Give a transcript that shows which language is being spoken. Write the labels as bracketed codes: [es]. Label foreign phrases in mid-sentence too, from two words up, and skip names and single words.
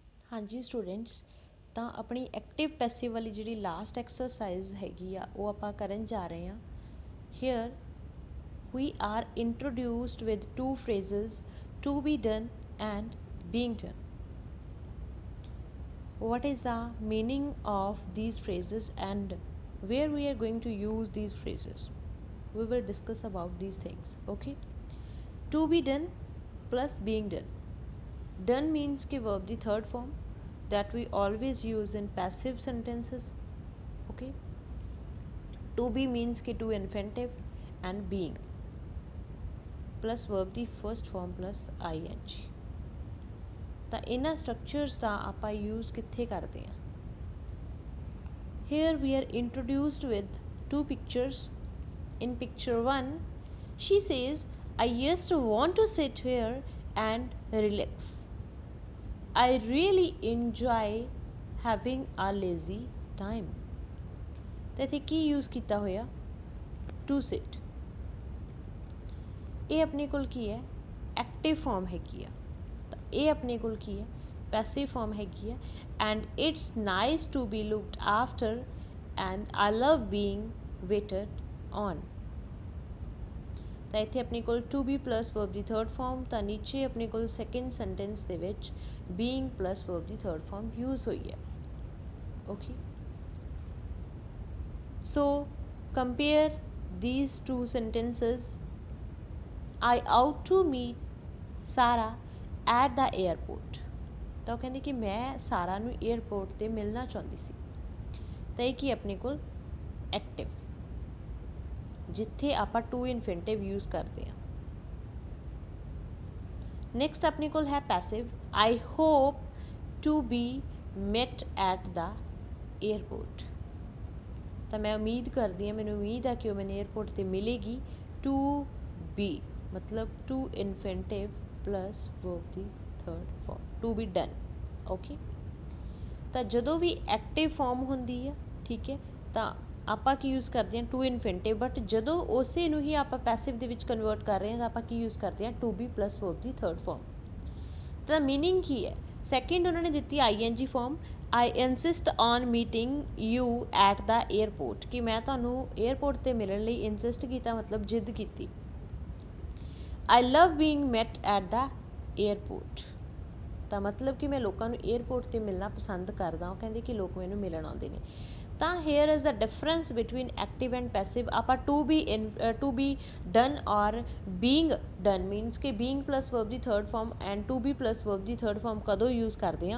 [hi] हाँ जी स्टूडेंट्स, [pa] ਤਾਂ ਆਪਣੀ [en] active passive [pa] ਵਾਲੀ ਜਿਹੜੀ [en] last exercise [pa] ਹੈਗੀ ਆ ਉਹ ਆਪਾਂ ਕਰਨ ਜਾ ਰਹੇ ਹਾਂ। [en] Here we are introduced with two phrases to be done and being done. What is the meaning of these phrases and where we are going to use these phrases? We will discuss about these things. Okay, to be done plus being done. Done means कि verb the third form that we always use in passive sentences. Okay, to be means कि to infinitive and being plus verb the first form plus ing. [pa] ਤਾਂ ਇਹਨਾਂ ਸਟਰਕਚਰਸ ਦਾ ਆਪਾਂ ਯੂਜ਼ ਕਿੱਥੇ ਕਰਦੇ ਹਾਂ? [en] Here we are introduced with two pictures. In picture 1, she says, I just want to sit here and relax. I really enjoy having a lazy time. [pa] ਤੇ ਇੱਥੇ ਕੀ ਯੂਜ਼ ਕੀਤਾ ਹੋਇਆ? [en] To sit. [pa] ਇਹ ਆਪਣੇ ਕੋਲ ਕੀ ਹੈ? [en] active form [pa] ਹੈਗੀ ਆ। ਤਾਂ ਇਹ ਆਪਣੇ ਕੋਲ ਕੀ ਹੈ? [en] passive form [pa] ਹੈਗੀ ਆ। [en] and it's nice to be looked after and I love being waited on. [pa] ਤਾਂ ਇੱਥੇ ਆਪਣੇ ਕੋਲ [en] to be plus verb [pa] ਦੀ [en] third form, [pa] ਤਾਂ ਨੀਚੇ ਆਪਣੇ ਕੋਲ [en] second sentence [pa] ਦੇ ਵਿੱਚ [en] being plus verb [pa] ਦੀ [en] third form use [pa] ਹੋਈ ਹੈ। [en] okay, so compare these two sentences. I out to meet Sarah at the airport. [pa] ਤਾਂ ਉਹ ਕਹਿੰਦੇ ਕਿ ਮੈਂ ਸਾਰਾ ਨੂੰ ਏਅਰਪੋਰਟ 'ਤੇ ਮਿਲਣਾ ਚਾਹੁੰਦੀ ਸੀ। ਤਾਂ ਇਹ ਕੀ ਆਪਣੇ ਕੋਲ? ਐਕਟਿਵ, ਜਿੱਥੇ ਆਪਾਂ [en] to infinitive use [pa] ਕਰਦੇ ਹਾਂ। ਨੈਕਸਟ ਆਪਣੇ ਕੋਲ ਹੈ ਪੈਸਿਵ। [en] I hope to be met at the airport. [pa] ਤਾਂ ਮੈਂ ਉਮੀਦ ਕਰਦੀ ਹਾਂ, ਮੈਨੂੰ ਉਮੀਦ ਹੈ ਕਿ ਉਹ ਮੈਨੂੰ ਏਅਰਪੋਰਟ 'ਤੇ ਮਿਲੇਗੀ। [en] to be [pa] ਮਤਲਬ [en] to infinitive plus verb [pa] ਦੀ [en] third form, to be done. [pa] ਓਕੇ, ਤਾਂ ਜਦੋਂ ਵੀ [en] active form [pa] ਹੁੰਦੀ ਹੈ, ਠੀਕ ਹੈ, ਤਾਂ ਆਪਾਂ ਕੀ ਯੂਜ਼ ਕਰਦੇ ਹਾਂ? [en] to infinitive. [pa] ਬਟ ਜਦੋਂ ਉਸੇ ਨੂੰ ਹੀ ਆਪਾਂ ਪੈਸਿਵ ਦੇ ਵਿੱਚ ਕਨਵਰਟ ਕਰ ਰਹੇ ਹਾਂ ਤਾਂ ਆਪਾਂ ਕੀ ਯੂਜ਼ ਕਰਦੇ ਹਾਂ? [en] to be plus verb [pa] ਦੀ [en] third form. [pa] ਤਾਂ ਮੀਨਿੰਗ ਕੀ ਹੈ? ਸੈਕਿੰਡ ਉਹਨਾਂ ਨੇ ਦਿੱਤੀ ING ਫਾਰਮ। [en] I insist on meeting you at the airport, [pa] ਕਿ ਮੈਂ ਤੁਹਾਨੂੰ ਏਅਰਪੋਰਟ 'ਤੇ ਮਿਲਣ ਲਈ ਇੰਸਿਸਟ ਕੀਤਾ, ਮਤਲਬ ਜਿੱਦ ਕੀਤੀ। [en] I love being met at the airport, [pa] ਤਾਂ ਮਤਲਬ ਕਿ ਮੈਂ ਲੋਕਾਂ ਨੂੰ ਏਅਰਪੋਰਟ 'ਤੇ ਮਿਲਣਾ ਪਸੰਦ ਕਰਦਾ। ਉਹ ਕਹਿੰਦੇ ਕਿ ਲੋਕ ਮੈਨੂੰ ਮਿਲਣ ਆਉਂਦੇ ਨੇ। [en] ਤਾਂ here is the difference between active and passive. [pa] ਆਪਾਂ [en] to be done or being done means [pa] ਕਿ [en] being plus verb [pa] ਦੀ [en] third form and to be plus verb [pa] ਦੀ [en] third form [pa] ਕਦੋਂ ਯੂਜ਼ ਕਰਦੇ ਹਾਂ?